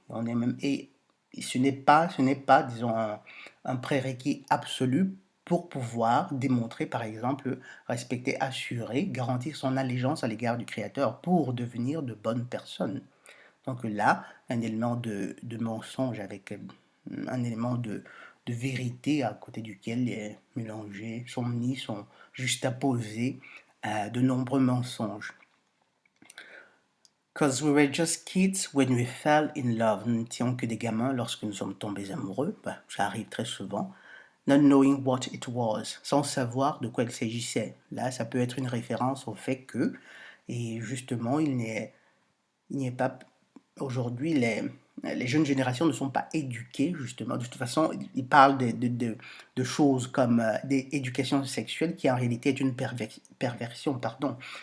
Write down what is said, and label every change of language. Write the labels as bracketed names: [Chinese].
[French] On est même, et ce n'est pas, disons, un prérequis absolu pour pouvoir démontrer, par exemple, respecter, assurer, garantir son allégeance à l'égard du Créateur pour devenir de bonnes personnes. Donc là, un élément de mensonge avec un élément de vérité à côté duquel est mélangé, sont mis, sont juxtaposés de nombreux mensonges. [English] Cause we were just kids when we fell in love. [French] Nous n'étions que des gamins lorsque nous sommes tombés amoureux. Ben, ça arrive très souvent. [English] Not knowing what it was, [French] sans savoir de quoi il s'agissait. Là, ça peut être une référence au fait que, et justement, il n'y est pas aujourd'hui les jeunes générations ne sont pas éduquées, justement. De toute façon, ils parlent de choses comme d'éducation sexuelle qui en réalité est une perversion, pardon.